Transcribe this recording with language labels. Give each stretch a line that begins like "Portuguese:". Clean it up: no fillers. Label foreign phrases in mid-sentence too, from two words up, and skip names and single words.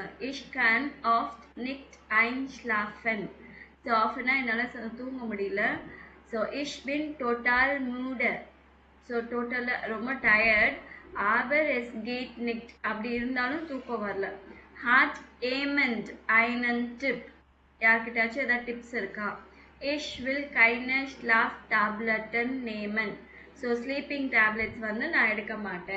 German: Ich kann oft nicht einschlafen.
Tamil: ஸோ ஆஃப்னா என்னால் தூங்க முடியல. ஸோ
German: ich bin total müde.
Tamil: ஸோ டோட்டலாக ரொம்ப டயர்ட்.
German: aber es geht nicht.
Tamil: அப்படி இருந்தாலும் தூக்கம் வரல.
German: hat jemand einen Tipp?
Tamil: யார்கிட்டயாச்சும் ஏதாவது டிப்ஸ் இருக்கா?
German: ich will keine Schlaftabletten nehmen.
Tamil: ஸோ
English: sleeping tablets
Tamil: வந்து நான் எடுக்க மாட்டேன்.